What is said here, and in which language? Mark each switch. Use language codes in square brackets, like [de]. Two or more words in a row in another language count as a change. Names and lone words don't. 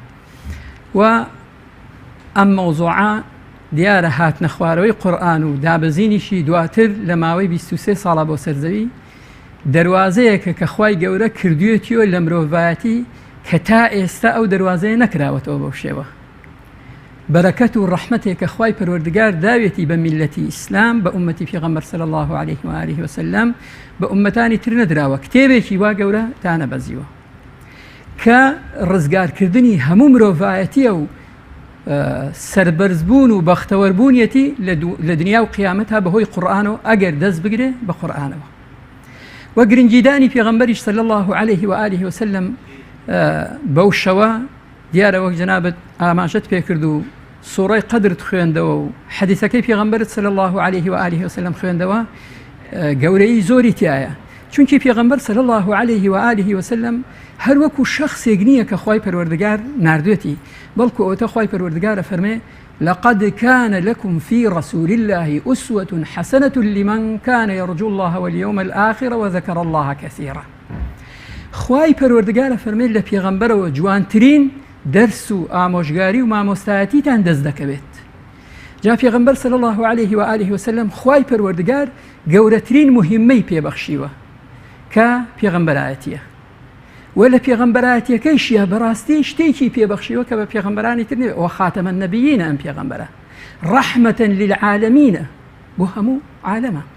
[ckb] و ئەم مەوزوعە دیارە هاتنە خوارەوەی قورئان و دابەزینیشی دواتر لە ماوەی 23 ساڵە بۆ سەرزەوی دەواازەیەکە کە خوای گەورە کردوێتیەوە لە مرۆڤایەتی کە تا ئێستا ئەو دەواازەیە نەکراوەتەوە بەو شێوە. بەرەکەت و ڕەحمەتێک کە خوای پەروەردگار داوێتی بە میلەتی ئیسلام بە ئومەتی پێغەمبەر [ar] صلی الله عليه وآله وسلم [ckb] بە ئومەتانی تر نەدراوە، کتێبێکی وا گەورە تا نەبەزیوە کە ڕزگارکردنی هەموو مرۆڤایەتیە و سەربەرزبوون و بەختەوەربوونیەتی لە دنیا و قیامەتها بەهۆی قورئانەوە ئەگەر دەست بگرێ بە قورئانەوە. و گرنگیدانی پێغەمبەریش [ar] صلی الله عليه وآله وسلم [ckb] بەو شەوە دیارە وەک جەنابەت ئاماژەت پێکرد و سوورەی قەدرت خوێندەوە و حەدیثەکەی پێغەمبەرت [ar] صلی الله عليه وآله وسلم [ckb] خوێندەوە گەورەی زۆری تایە، چونکی پێغەمبەر [ar] صلی الله عليه وآله وسلم [ckb] هەر وەکو شەخسێک نییە کە خوای پەروەردگار ناردوێتی، بەڵکو ئەوتە خوای پەروەردگارە فەرمێ [ar] لقد كان لكم في رسول الله أسوة حسنة لمن كان يرجو الله واليوم الآخر وذكر الله كثيرا. [ckb] خوای پەروەردگارە فەرمێ لە پێغەمبەرەوە جوانترین دەرس و ئامۆژگاری و مامۆستایەتیتان دەست دەکەوێت. جا پێغەمبەر [ar] صلی الله عليه وآله وسلم [ckb] خوای پەروەردگار گەورەترین مهمەی پێبەخشیوە کە پێغەمبەرایەتیە و لە پێغەمبەرایەتیەکەیشیە بەڕاستی شتێکی پێبەخشیوە کە بە پێغەمبەرانی تر نێ و [ar] خاتەمە النەبیینە [ckb] ئەم پێغەمبەرە [ar] ڕەحمەتەن للعالەمینە [ckb] بۆ هەموو عالەمە.